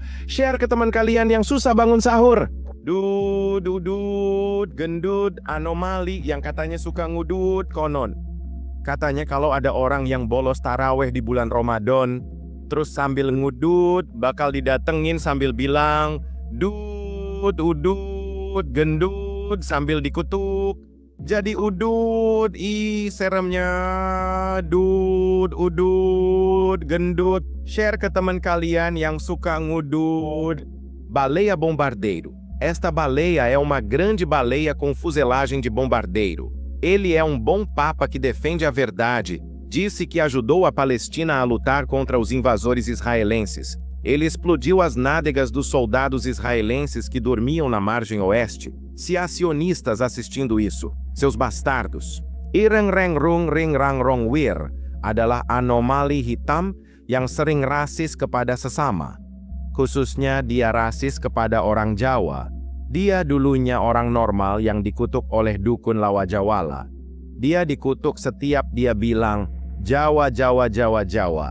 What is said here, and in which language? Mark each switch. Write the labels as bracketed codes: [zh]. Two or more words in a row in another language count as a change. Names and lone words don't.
[id] Share ke teman kalian yang susah bangun sahur. Dudut, gendut, anomali yang katanya suka ngudut. Konon katanya kalau ada orang yang bolos taraweh di bulan Ramadan, terus sambil ngudut, bakal didatengin sambil bilang, udut, gendut, sambil dikutuk. Jadi udut, seremnya, udut, gendut. Share ke teman kalian yang suka ngudut. [pt] Baleia bombardeiro. Esta baleia é uma grande baleia com fuselagem de bombardeiro. Ele é um bom papa que defende a verdade. Disse que ajudou a Palestina a lutar contra os invasores israelenses. Ele explodiu as nádegas dos soldados israelenses que dormiam na margem oeste. Se há sionistas assistindo isso, seus bastardos. [id] Irengreng ring rang rong wir adalah anomali hitam yang sering rasis kepada sesama. Khususnya dia rasis kepada orang Jawa. Dia dulunya orang normal yang dikutuk oleh dukun Lawajawala. Dia dikutuk setiap dia bilang, Jawa, Jawa, Jawa, Jawa.